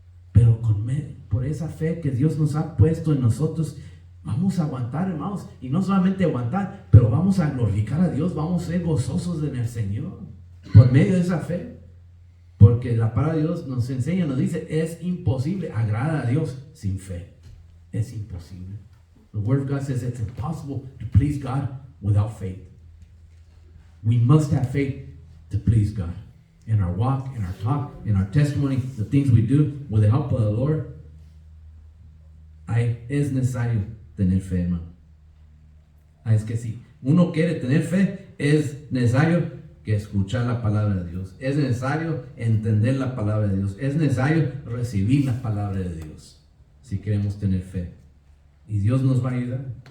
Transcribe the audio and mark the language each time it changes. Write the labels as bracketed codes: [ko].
[es] Pero por esa fe que Dios nos ha puesto en nosotros, vamos a aguantar, hermanos. Y no solamente aguantar, pero vamos a glorificar a Dios, vamos a ser gozosos en el Señor por medio de esa fe. Porque la palabra de Dios nos enseña, nos dice, es imposible agradar a Dios sin fe. Es imposible. [en] The Word of God says it's impossible to please God without faith. We must have faith to please God. In our walk, in our talk, in our testimony, the things we do with the help of the Lord. [es] Es necesario tener fe, hermano. Es que si uno quiere tener fe, es necesario que escuchar la palabra de Dios. Es necesario entender la palabra de Dios. Es necesario recibir la palabra de Dios si queremos tener fe. Y Dios nos va a ayudar.